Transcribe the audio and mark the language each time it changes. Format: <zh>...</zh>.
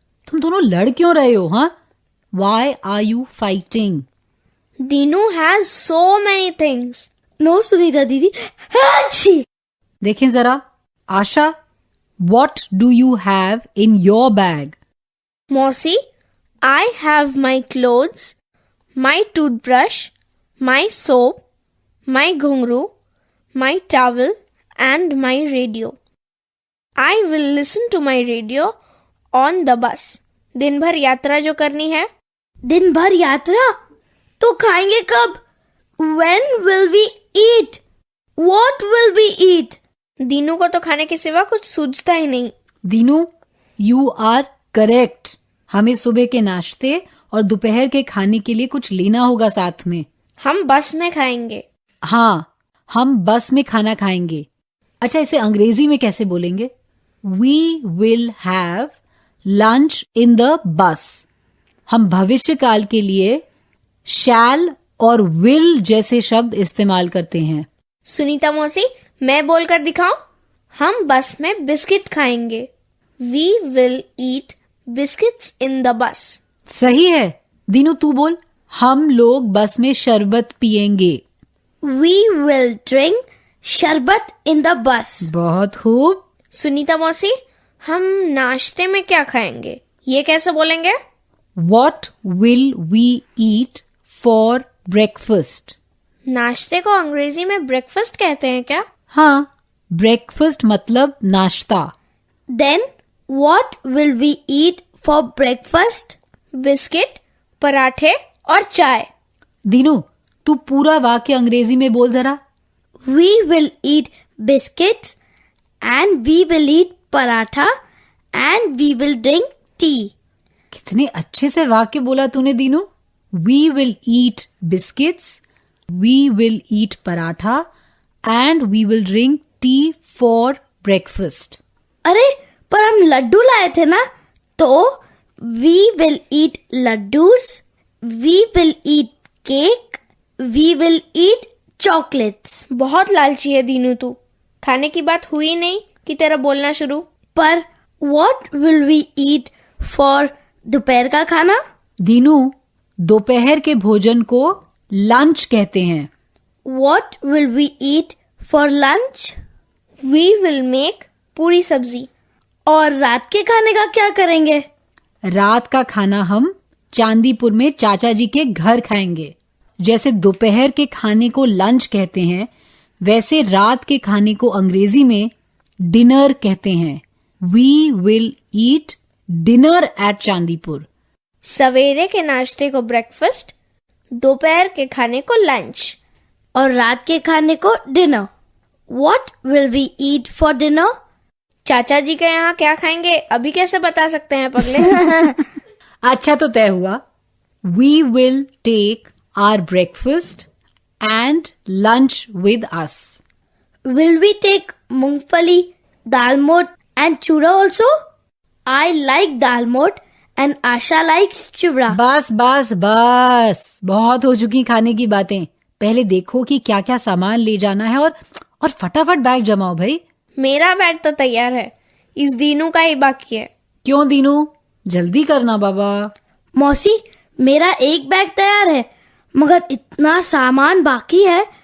<hi>तुम दोनों लड़ क्यों रहे हो?</hi> <en>हाँ, why are you fighting? Dinu has so many things.</en> <hi>No Sunita दीदी, अच्छी. देखें जरा,</hi> <en>Asha, what do you have in your bag? मौसी, I have my clothes, my toothbrush, my soap, my ghungru, my towel and my radio. I will listen to my radio on the bus.</en> <hi>दिन भर यात्रा जो करनी है. दिन भर यात्रा? तो खाएंगे कब?</hi> <en>When will we eat? What will we eat?</en> <hi>Dinu को तो खाने के सिवा कुछ सूझता ही नहीं.</hi> <en>Dinu, you are correct.</en> <hi>हमें सुबह के नाश्ते और दोपहर के खाने के लिए कुछ लेना होगा साथ में. हम बस में खाएंगे. हाँ, हम बस में खाना खाएंगे. अच्छा, इसे अंग्रेजी में कैसे बोलेंगे?</hi> <en>We will have lunch in the bus.</en> <hi>हम भविष्य काल के लिए shall और will जैसे शब्द इस्तेमाल करते हैं. सुनीता मौसी, मैं बोलकर दिखाऊं? हम बस में बिस्किट खाएंगे.</hi> <en>We will eat biscuits in the bus.</en> <hi>सही है. दीनू, तू बोल. हम लोग बस में शरबत पिएंगे.</hi> <en>We will drink sharbat in the bus.</en> <hi>बहुत खूब. सुनीता मौसी, हम नाश्ते में क्या खाएंगे? ये कैसे बोलेंगे?</hi> <en>What will we eat for breakfast?</en> <hi>नाश्ते को अंग्रेजी में ब्रेकफास्ट कहते हैं क्या? हाँ, ब्रेकफास्ट मतलब नाश्ता.</hi> <en>Then what will we eat for breakfast?</en> <hi>Biscuit, पराठे और चाय. दीनू, तू पूरा वाक्य अंग्रेजी में बोल जरा.</hi> <en>We will eat biscuits and we will eat paratha and we will drink tea.</en> <hi>कितने अच्छे से वाक्य बोला तूने Dinu.</hi> <en>We will eat biscuits, we will eat paratha and we will drink tea for breakfast.</en> <hi>अरे, पर हम लड्डू लाए थे ना, तो</hi> <en>we will eat laddoos, we will eat cake, we will eat chocolates.</en> <hi>बहुत लालची है दीनू तू. खाने की बात हुई नहीं कि तेरा बोलना शुरू.</hi> <en>पर what will we eat for</en> <hi>दोपहर का खाना? दीनू, दोपहर के भोजन को लंच कहते हैं.</hi> <en>What will we eat for lunch? We will make puri sabzi.</en> <hi>और रात के खाने का क्या करेंगे? रात का खाना हम चांदीपुर में चाचा जी के घर खाएंगे. जैसे दोपहर के खाने को लंच कहते हैं, वैसे रात के खाने को अंग्रेजी में डिनर कहते हैं.</hi> <en>We will eat dinner at Chandipur.</en> <hi>सवेरे के नाश्ते को ब्रेकफास्ट, दोपहर के खाने को लंच और रात के खाने को dinner.</hi> <en>What will we eat for dinner?</en> <hi>चाचा जी के यहाँ क्या खाएंगे अभी कैसे बता सकते हैं पगले? अच्छा, तो तय हुआ.</hi> <en>We will take our breakfast and lunch with us. Will we take moongphali, dalmoth and chura also? I like dalmoth and Asha likes chura.</en> <hi>बस बस बस, बहुत हो चुकी खाने की बातें. पहले देखो कि क्या क्या सामान ले जाना है और फटाफट बैग जमाओ भाई. मेरा बैग तो तैयार है, इस दीनू का ही बाकी है. क्यों दीनू, जल्दी करना बाबा. मौसी, मेरा एक बैग तैयार है मगर इतना सामान बाकी है.</hi>